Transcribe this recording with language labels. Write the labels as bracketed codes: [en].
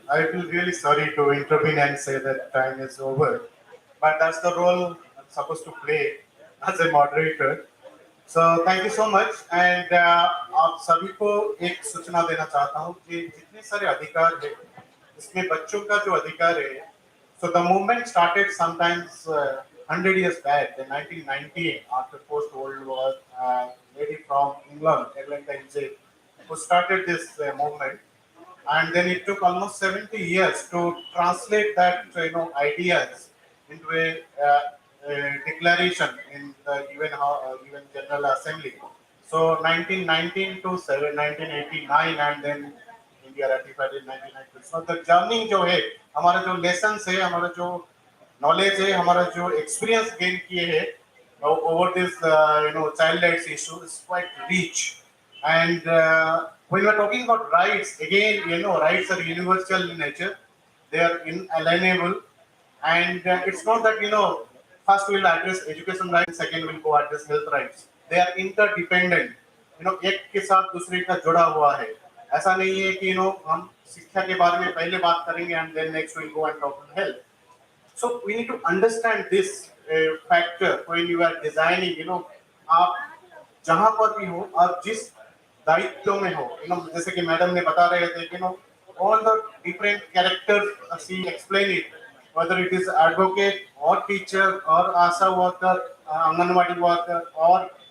[en] I feel really sorry to intervene and say that time is over, but that's the role I'm supposed to play as a moderator. So thank you so much. [hi] And आप सभी को एक सूचना देना चाहता हूँ कि जितने सारे अधिकार है, इसमें बच्चों का जो अधिकार है, [en] so the movement started sometimes 100 years back in 1919 after post World War. Lady from England, Eglantine J, who started this movement. And then it took almost 70 years to translate that ideas into a declaration in the UN General Assembly. So 1919 to 1989 and then India ratified in 1992. So the journey जो है हमारा जो lessons है हमारा जो knowledge है हमारा जो experience gain किए हैं over this child rights issue is quite rich. And when we are talking about rights, again, rights are universal in nature. They are inalienable. And it's not that, first we'll address education rights, second we'll go address health rights. They are interdependent. [hi] एक के साथ दूसरे का जुड़ा हुआ है. ऐसा नहीं है कि, हम शिक्षा के बारे में पहले बात करेंगे [en] and then next we'll go and talk on health. So we need to understand this factor when you are designing, [hi] आप जहाँ पर भी हो, आप जिस दायित्व में हो जैसे कि मैडम ने बता रहे थे [en] all the different characters she explain it whether it is advocate or teacher or ASHA worker anganwadi worker or